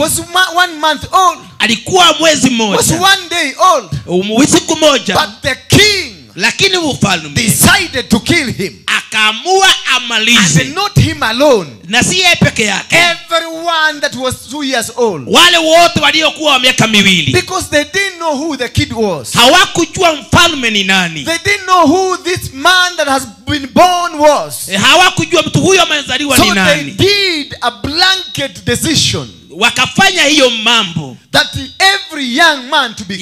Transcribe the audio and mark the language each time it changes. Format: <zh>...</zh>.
<en>was 1 month old,</en> <sw>alikuwa mwezi</sw> <en>was</en> <sw>mmoja,</sw> <en>1 day old.</en> <sw>siku moja,</sw> <en>But the king</en> <sw>lakini mfalme</sw> <en>decided to kill him.</en> <sw>akaamua amalize,</sw> <en>And not him alone.</en> <sw>na si yeye peke yake,</sw> <en>Everyone that was 2 years old.</en> <sw>wale wote waliokuwa wa miaka 2,</sw> <en>Because they didn't know who the kid was.</en> <sw>hawakujua mfalme ni nani,</sw> <en>They didn't know who this man that has been born was.</en> <sw>hawakujua mtu huyo amezaliwa</sw> <en>So</en> <sw>ni</sw> <en>they</en> <sw>nani.</sw> <en>did a blanket decision</en> <sw>Wakafanya hiyo mambo</sw> <en>that every young man to be</en>